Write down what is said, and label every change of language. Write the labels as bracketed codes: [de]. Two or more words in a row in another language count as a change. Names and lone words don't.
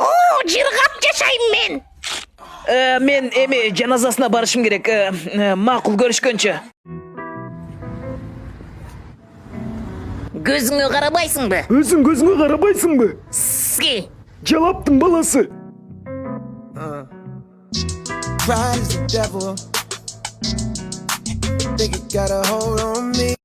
[ky] Жыргап жашайм мен. Мен эми жаназасына барышым керек. Макул, көрүшкөнчө. Көзүңө карабайсыңбы? Өзүң көзүңө карабайсыңбы? Ски. Жалаптын баласы. [en] Pride is the devil. Think it got a hold on me.